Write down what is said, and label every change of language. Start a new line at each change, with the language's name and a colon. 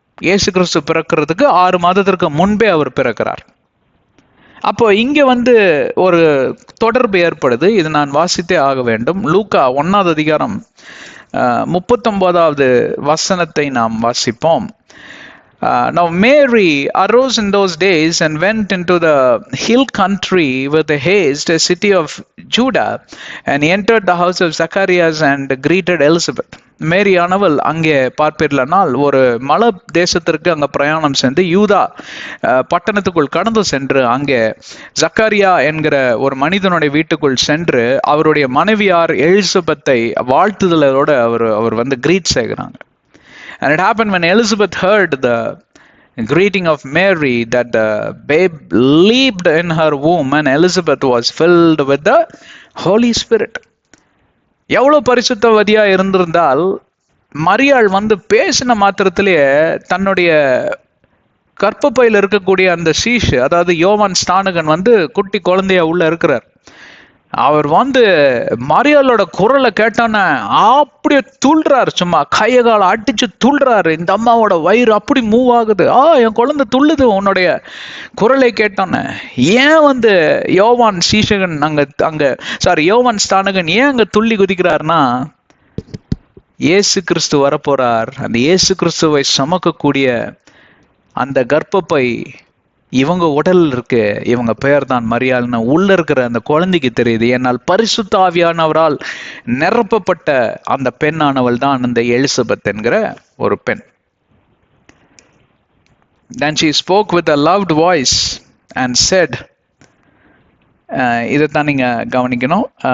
Tamil: இயேசு கிறிஸ்து பிறக்கிறதுக்கு 6 மாதத்திற்கு முன்பே அவர் பிறக்கிறார். அப்போ இங்க ஒரு தொடர்பு ஏற்படுது. இது நான் வாசித்தே ஆக வேண்டும். லூக்கா 1வது அதிகாரம் 39வது வசனத்தை நாம் வாசிப்போம்.
English: Now Mary arose in those days and went into the hill country with haste, a city of Judah, and entered the house of Zacharias and greeted Elizabeth.
Tamil: மேரியானவள் அங்கே பார்ப்பீர்களானால் ஒரு மலை தேசத்திற்கு அங்க பிரயாணம் சென்று யூதா பட்டணத்துக்குள் கடந்து சென்று அங்கே ஜக்கரியா என்கிற ஒரு மனிதனுடைய வீட்டுக்குள் சென்று அவருடைய மனைவியார் எலிசபெத்தை வாழ்த்துதலோட அவர் வந்து கிரீட் செய்கிறாங்க.
English: And it happened when Elizabeth heard the greeting of Mary that the babe leaped in her womb and Elizabeth was filled with the Holy Spirit.
Tamil: எவ்வளவு பரிசுத்தவதியா இருந்திருந்தால் மரியாள் வந்து பேசின மாத்திரத்திலேயே தன்னுடைய கற்பப்பையில் இருக்கக்கூடிய அந்த சீஷு, அதாவது யோவான் ஸ்நானகன் வந்து குட்டி குழந்தையா உள்ள இருக்கிறார். அவர் வந்து மரியாளோட குரலை கேட்டானே அப்படியே துள்ளுறாரு, சும்மா கையை காலை அடிச்சு துள்ளுறாரு. இந்த அம்மாவோட வயிறு அப்படி மூவ் ஆகுது. என் குழந்தை துள்ளுது உன்னுடைய குரலை கேட்டானே. ஏன் வந்து யோவான் சீஷகன் யோவான் ஸ்தானகன் ஏன் அங்க துள்ளி குதிக்கிறாருன்னா, இயேசு கிறிஸ்து வரப்போறார். அந்த இயேசு கிறிஸ்துவை சுமக்கக்கூடிய அந்த கர்ப்பப்பை இவங்க உடல் இருக்கு, இவங்க பெயர் தான் மரியாள்னு உள்ள இருக்கிற அந்த குழந்தைக்கு தெரியுது. ஏன்னால் பரிசுத்த ஆவியானவரால் நிரப்பப்பட்ட அந்த பெண்ணானவள் தான் அந்த எலிசபெத் என்கிற ஒரு பெண்.
English: Then she spoke with a loud voice and said,
Tamil: இதைத்தான் நீங்க கவனிக்கணும்.